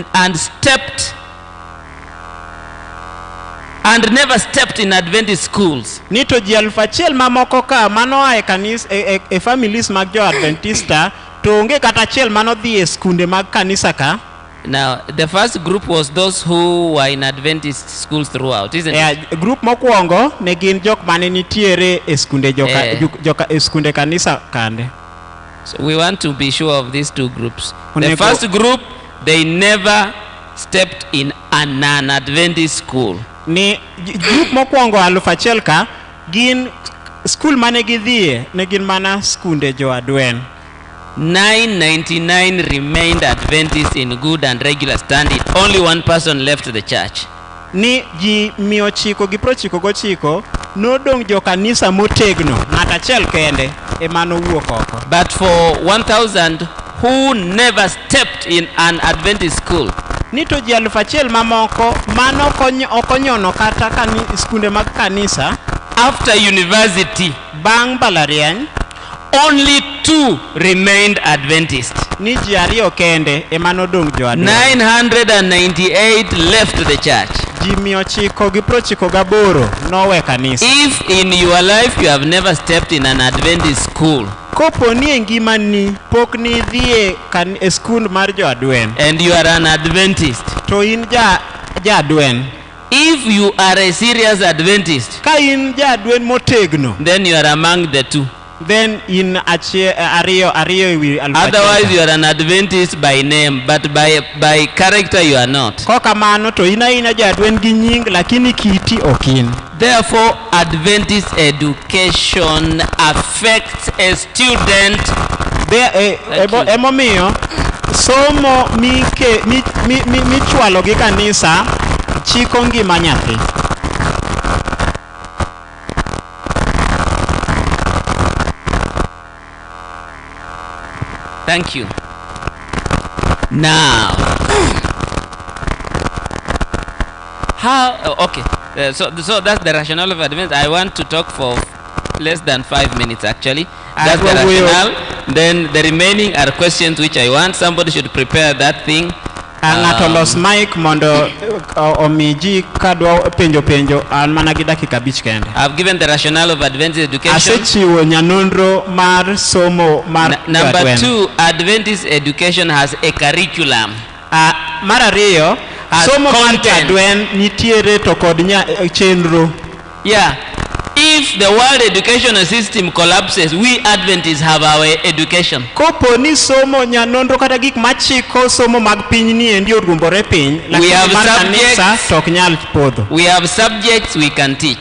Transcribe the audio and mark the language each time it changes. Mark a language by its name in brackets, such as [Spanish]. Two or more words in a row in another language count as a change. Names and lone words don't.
[English] never stepped in Adventist schools, now, the first group was those who were in Adventist schools throughout, isn't it? [Luo (Kenya and Tanzania)] Group mokwongo ne gin jok mane nitiere eskunde eskunde kanisa kande. [English] So we want to be sure of these two groups. The first group, they never stepped in an Adventist school. [Luo (Kenya and Tanzania)] Ni mokwongo 1000 ka gin school mane gidhie ne gin mana skunde jo Adwen. [English] 999 remained Adventist in good and regular standing. Only one person left the church. [Luo (Kenya and Tanzania)] Ni ji 999 nodong jo kanisa motegno ng'at achiel kende emano wuok oko. [English] But for 1000 who never stepped in an Adventist school, [Luo (Kenya and Tanzania)] ni to ji 1000 mamoko mano okonyono kata skunde mag kanisa, [English] after university, [Luo (Kenya and Tanzania)] bang balariany, [English] only 2 remained Adventist. [Luo (Kenya and Tanzania)] Ni ji 2 kende emano dong jo Adwen. [English] 998 left the church. [Luo (Kenya and Tanzania)] Ji 998 nowe kanisa. [English] If in your life you have never stepped in an Adventist school, [Luo (Kenya and Tanzania)] kopo ni engimani pok ni dhie skul mar jo Adwen, [English] and you are an Adventist, [Luo (Kenya and Tanzania)] to in ja Adwen, [English] if you are a serious Adventist, [Luo (Kenya and Tanzania)] ka in ja Adwen motegno, [English] then you are among the 2. [Luo (Kenya and Tanzania)] Then in ariyo [English] otherwise you are an Adventist by name, but by character you are not. [Luo (Kenya and Tanzania)] Kokamano to ina ja Adwen gi nying lakini kiti okin. [English] Therefore, Adventist education affects a student. [Luo (Kenya and Tanzania)] Emomiyo somo michwalo gi kanisa chiko ngima nyathi. [English] Thank you. Now, so that's the rationale of Advent. I want to talk for less than 5 minutes actually. That's the rationale. Then the remaining are questions which I want. Somebody should prepare that thing. [Luo (Kenya and Tanzania)] Ng'atolos mic mondo omiji kadwa penjo an mana gi dakika 5 kende. [English] I've given the rationale of Adventist education. [Luo (Kenya and Tanzania)] Asechiwo nyanonro mar somo mar [English] Number 2, Adventist education has a curriculum. [Luo (Kenya and Tanzania)] Mar ariyo, somo mar Adwen nitiere to kod chenro. [English] Yeah. If the world educational system collapses, we Adventists have our education. [Luo (Kenya and Tanzania)] Kopo ni somo nyanonro kata gik machiko somo mag piny ni endi orumbore piny, [English] we have subjects, [Luo (Kenya and Tanzania)] tok nyal podho. [English] We have subjects we can teach.